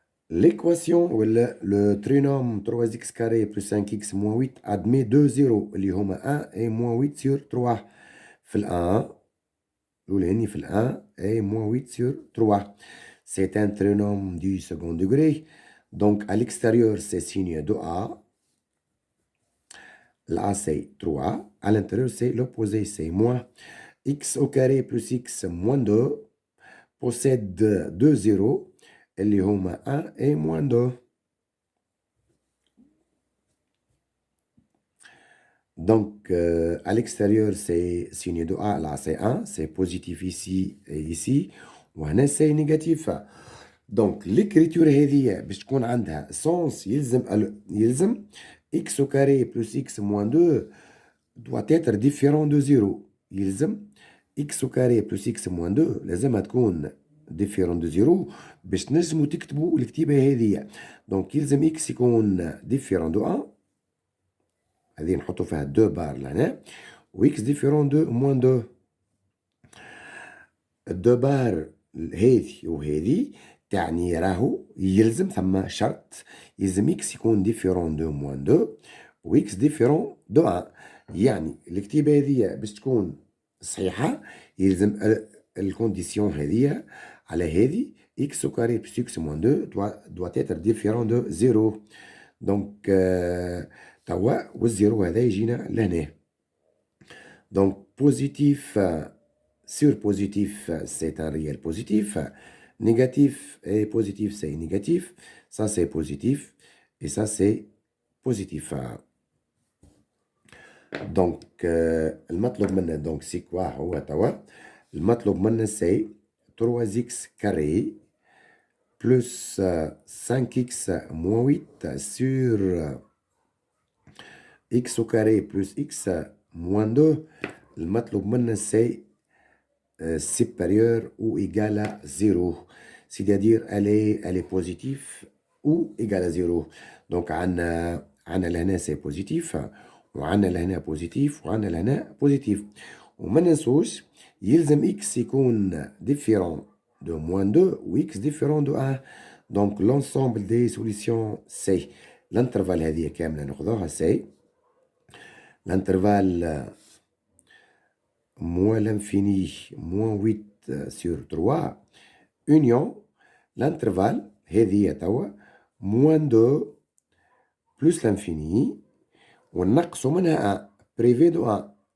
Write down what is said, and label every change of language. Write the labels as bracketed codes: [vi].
[fr] L'équation ou le trinôme 3x carré plus 5x moins 8 admet deux zéros [ar] اللي هما [fr] 1 et moins 8 sur 3. [ar] في ال 1 الأولاني في ال 1 et moins 8 sur 3. [fr] C'est un trinôme du second degré. Donc à l'extérieur c'est signe de A. Là c'est 3. À l'intérieur c'est l'opposé, c'est moins. X au carré plus x moins 2 possède deux zéros اللي هما 1 et moins 2. Donc, à l'extérieur, c'est signe de A, là c'est 1, c'est positif ici et ici, [ar] وهنا [fr] c'est négatif. Donc, l'écriture هذه [ar] باش تكون عندها [fr] sens يلزم x au carré plus x moins 2 doit être différent de 0. [ar] يلزم [fr] x au carré plus x moins 2 [ar] لازمها تكون [fr] différent de 0 [ar] باش تنجموا تكتبوا الكتيبة هذه. [fr] Donc, [ar] يلزم x يكون [fr] différent de 1. [ar] هذه نحطوا فيها 2 بار لهنا و x ديفيرون دو موان 2. 2 بار هذه وهذه تعني راهو يلزم ثم شرط يلزم x يكون ديفيرون دو موان 2 و x ديفيرون دو 1. يعني الكتيبه هذه باش تكون صحيحه يلزم الكونديسيون هذه على هذه x au carré plus x moins 2 doit être différent de 0. [fr] Donc [ar] توا والزيرو هذا يجينا لهنا. [fr] Donc positif sur positif c'est un réel positif. Négatif et positif c'est négatif. Ça c'est positif et ça c'est positif. Donc [ar] المطلوب منا [fr] donc c'est quoi [ar] هو توا؟ المطلوب منا [fr] c'est 3x carré plus 5x moins 8 sur x au carré plus x moins 2. [ar] المطلوب منا [fr] c'est supérieur ou égal à 0. C'est-à-dire elle est positive ou égale à 0. Donc [ar] عندنا لهنا [fr] c'est positif وعندنا لهنا positif وعندنا لهنا positif. [ar] وما ننسوش يلزم x يكون [fr] différent de moins 2 ou x différent de 1. Donc l'ensemble des solutions c'est l'intervalle [ar] هذه كاملة ناخذوها [fr] c'est l'intervalle moins l'infini moins 8 sur 3 union l'intervalle [ar] هذه توا [fr] moins 2 plus l'infini [ar] ونقصوا منها 1 بريفي دو 1.